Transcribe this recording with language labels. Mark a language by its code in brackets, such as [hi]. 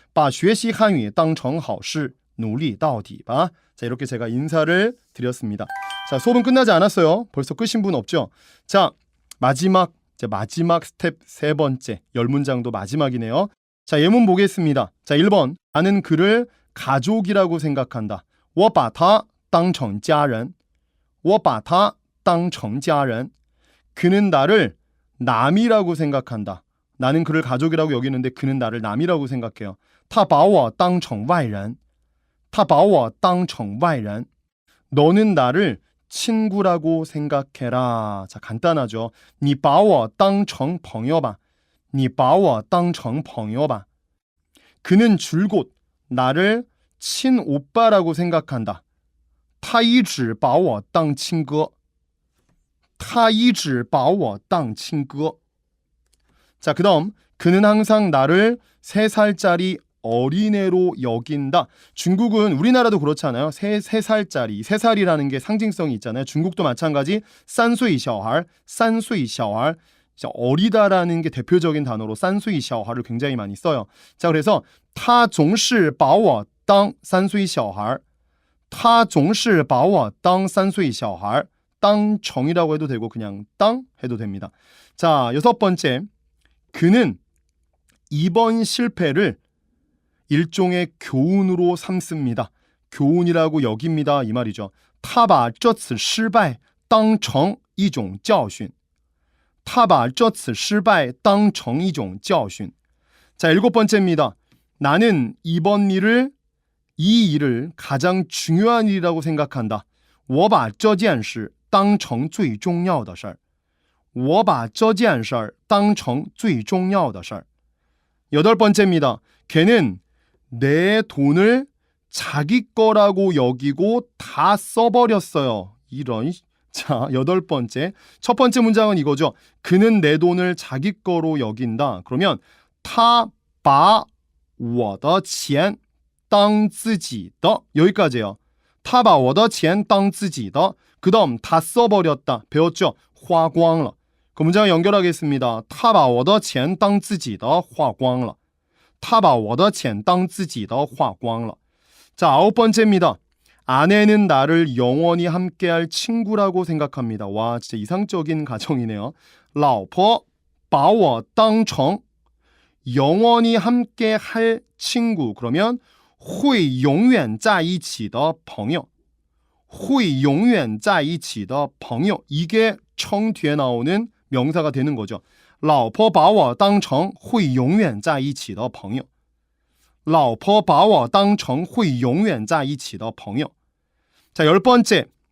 [zh] 把学习汉语当成好事努力到底吧. [ko] 자 이렇게 제가 인사를 드렸습니다. 자 수업은 끝나지 않았어요. 벌써 끝인 분 없죠? 자 마지막 스텝 세 번째 10문장도 마지막이네요. 자 예문 보겠습니다. 자 1번 나는 그를 가족이라고 생각한다. [zh] 我把他当成家人我把他当成家人 [ko] 그는 나를 남이라고 생각한다. 나는 그를 가족이라고 여기는데 그는 나를 남이라고 생각해요. [zh] 他把我当成外人他把我当成外人 [ko] 너는 나를 친구라고 생각해라. 자 간단하죠. [zh] 你把我当成朋友吧你把我当成朋友吧 [ko] 그는 줄곧 나를 친오빠라고 생각한다. [zh] 他一直把我当亲哥他一直把我当亲哥 [ko] 자, 그 다음 그는 항상 나를 3살짜리 어린애로 여긴다. 중국은 우리나라도 그렇잖아요. 3살짜리, 3살이라는 게 상징성이 있잖아요. 중국도 마찬가지 [zh] 3岁小孩, 3岁小孩 [ko] 어리다라는 게 대표적인 단어로 [zh] 3岁小孩 [ko] 를 굉장히 많이 써요. 자, 그래서 [zh] 他总是把我当3岁小孩他总是把我当3岁小孩 [ko] 땅 정이라고 해도 되고 그냥 땅 해도 됩니다. 자, 6번째 그는 이번 실패를 일종의 교훈으로 삼습니다. 교훈이라고 여깁니다. 이 말이죠. [zh] 他把这次失败当成一种教训他把这次失败当成一种教训 [ko] 자, 7번째입니다. 나는 이 일을 가장 중요한 일이라고 생각한다. [zh] 我把这件事当成最重要的事儿我把这件事儿当成最重要的事儿 [ko] 8번째입니다. 걔는 내 돈을 자기 거라고 여기고 다 써버렸어요. 이런. 자, 8번째. 첫 번째 문장은 이거죠. 그는 내 돈을 자기 거로 여긴다. 그러면 [zh] 他把我的钱当自己的 [ko] 여기까지예요. [zh] 他把我的钱当自己的 [ko] 그 다음 다 써버렸다. 배웠죠? [zh] 花光了 [ko] 그 문장을 연결하겠습니다. [zh] 他把我的钱当自己的花光了他把我的钱当自己的花光了 [ko] 자, 9번째입니다. 아내는 나를 영원히 함께할 친구라고 생각합니다. 와, 진짜 이상적인 가정이네요. [zh] 老婆把我当成 [ko] 영원히 함께할 친구. 그러면 [zh] 会永远在一起的朋友会永远在一起的朋友 [ko] 이게 청 뒤에 나오는 명사가 되는 거죠. [zh] 老婆把我当成会永远在一起的朋友老婆把我当成会永远在一起的朋友 [ko] 자, 10번째.